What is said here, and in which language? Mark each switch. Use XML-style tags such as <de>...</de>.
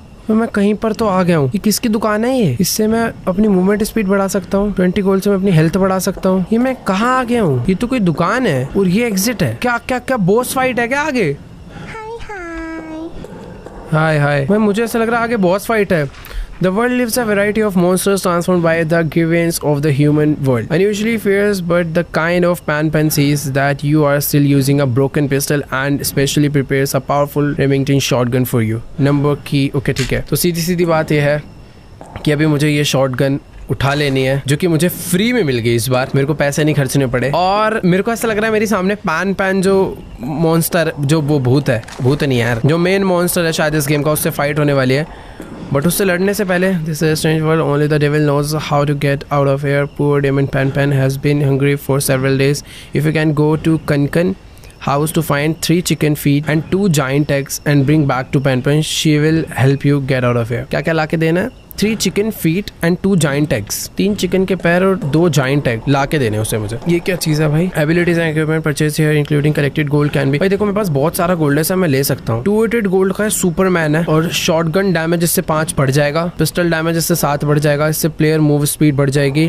<hi>मैं कहीं पर तो आ गया हूँ। ये किसकी दुकान है ये? इससे मैं अपनी मूवमेंट स्पीड बढ़ा सकता हूँ, 20 गोल्ड से मैं अपनी हेल्थ बढ़ा सकता हूँ। ये मैं कहाँ आ गया हूँ? ये तो कोई दुकान है और ये एग्जिट है। क्या क्या क्या बॉस फाइट है क्या आगे? हाय मैं मुझे ऐसा लग रहा है आगे बॉस फाइट है।</hi> <en>The world lives a variety of monsters transformed by the grievance of the human world. Unusually fierce, but the kind of Pan sees that you are still using a broken pistol and specially prepares a powerful Remington shotgun for you. Number key. Okay,</en> <hi>ठीक है। तो सीधी बात यह है कि अभी मुझे ये शॉटगन उठा लेनी है, जो कि मुझे फ्री में मिल गई इस बार, मेरे को पैसे नहीं खर्चने पड़े। और मेरे को ऐसा लग रहा है मेरे सामने पैन जो मॉन्स्टर, जो वो भूत नहीं यार, जो मेन मॉन्स्टर है शायद इस गेम का, उससे फाइट होने वाली है। बट उससे लड़ने से पहले,</hi> <en>This is strange world, only the devil knows how to get out of here. Poor demon Pan has been hungry for several days. If you can go to Kankan house to find 3 chicken feet and 2 giant eggs and bring back to Pan, she will help you get out of here.</en> <hi>क्या लाके देना है?</hi> <en>3 chicken feet and 2 giant eggs.</en> <hi>3 chicken के पैर और 2 giant egg ला के देने उसे मुझे। ये क्या चीज है भाई?</hi> <en>Abilities and equipment purchase here including collected gold can be.</en> <hi>भाई देखो मेरे पास बहुत सारा गोल्ड है, सब मैं ले सकता हूँ। 288 गोल्ड का है, सुपरमैन है, और शॉटगन डैमेज इससे 5 बढ़ जाएगा, पिस्टल डैमेज इससे 7 बढ़ जाएगा, इससे प्लेयर मूव स्पीड बढ़ जाएगी।</hi>